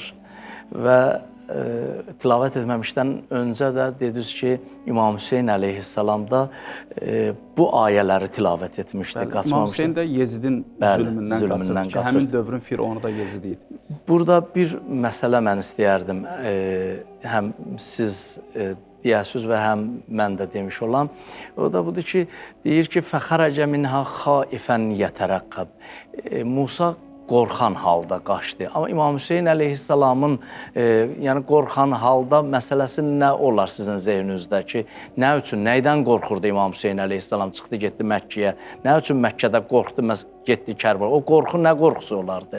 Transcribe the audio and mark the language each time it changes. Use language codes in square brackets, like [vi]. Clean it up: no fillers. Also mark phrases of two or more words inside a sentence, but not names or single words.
[az] Və tilavət etməmişdən öncə də dediniz ki, İmam Hüseyn əleyhissalam da bu ayələri tilavət etmişdi, qaçmamışdı. İmam Hüseyn də Yezidin zülmündən qaçırdı ki, həmin dövrün Fironu da Yezid idi. Burada bir məsələ mən istəyərdim, həm siz deyəsiniz və həm mən də demiş olam. O da budur ki, deyir ki, [ar] فَخَرَجَ مِنْهَا خَائِفًا يَتَرَقَّبْ [az] Musa qorxan halda qaçdı. Amma İmam Hüseyn əleyhissalamın yəni qorxan halda məsələsi nə olar sizin zehninizdə ki, nə üçün, nəydən qorxurdu İmam Hüseyn əleyhissalam? Çıxdı, getdi Məkkəyə. Nə üçün Məkkədə qorxdu, getdi Kərbala? O qorxu nə qorxusu olardı?